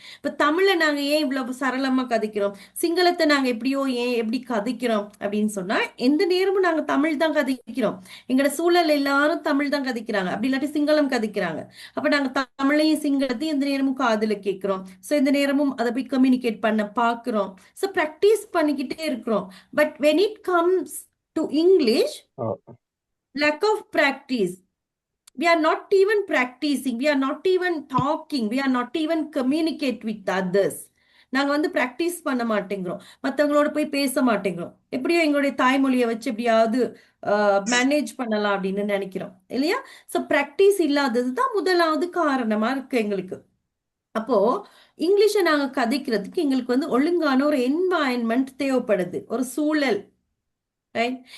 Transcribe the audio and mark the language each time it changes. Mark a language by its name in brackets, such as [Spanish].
[Tamil] இப்போ தமிழை நாங்கள் ஏன் இவ்வளவு சரளமாக கதைக்கிறோம், சிங்களத்தை நாங்கள் எப்படியோ ஏன் எப்படி கதைக்கிறோம் அப்படின்னு சொன்னால், எந்த நேரமும் நாங்கள் தமிழ் தான் கதைக்கிறோம். எங்களோட சூழல் எல்லாரும் தமிழ் தான் கதைக்கிறாங்க, அப்படி இல்லாட்டி சிங்களம் கதைக்கிறாங்க. அப்போ நாங்கள் தமிழையும் சிங்களத்தையும் எந்த நேரமும் காதில் கேட்குறோம். ஸோ எந்த நேரமும் அதை போய் கம்யூனிகேட் பண்ண பார்க்குறோம். ஸோ ப்ராக்டிஸ் பண்ணிக்கிட்டே இருக்கிறோம். [English] But when it comes to English, lack of practice, we are not even practicing, we are not even talking, we are not even communicate with others. [Tamil] நாங்க வந்து பிராக்டிஸ் பண்ண மாட்டேங்கிறோம், மற்றவங்களோட போய் பேச மாட்டேங்கிறோம். எப்படியோ எங்களுடைய தாய்மொழியை வச்சு எப்படியாவது மேனேஜ் பண்ணலாம் அப்படின்னு நினைக்கிறோம் இல்லையா? ஸோ ப்ராக்டிஸ் இல்லாதது தான் முதலாவது காரணமா இருக்கு எங்களுக்கு. அப்போ இங்கிலீஷை நாங்க கதைக்கிறதுக்கு எங்களுக்கு வந்து ஒழுங்கான ஒரு என்வாயன்மெண்ட் தேவைப்படுது, ஒரு சூழல். ரைட்?